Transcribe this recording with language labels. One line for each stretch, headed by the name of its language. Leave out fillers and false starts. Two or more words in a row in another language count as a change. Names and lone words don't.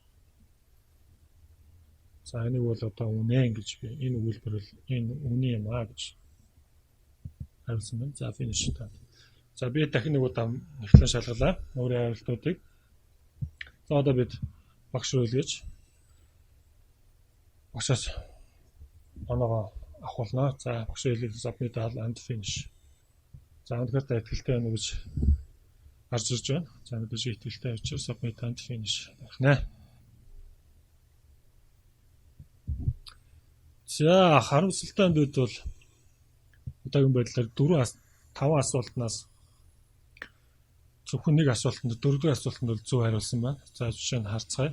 Mongolian: За энийг бол одоо үнэн гэж би энэ өгүүлбэр бол энэ үнэн юм аа гэж хариулсан байна. За finish таа. За би дахин нэг удаа эхлэн шалгалаа. Өөрийн хариултуудыг. За одоо бид багш руу илгээж багшаас оноогоо авахулна. За багш руу илгээж
English: submit and finish.
Mongolian: За өнөөдөр та ихтэй байна уу гэж харж ирж байна. За мэдээж ихтэй учраас
English: submit and finish
Mongolian: гэх. За харамсалтай нь бид бол одоогийн байдлаар 5 асуултнаас зөвхөн нэг асуултанд 4-р асуултанд бол зөв хариулсан байна. За жишээ нь харцгаая.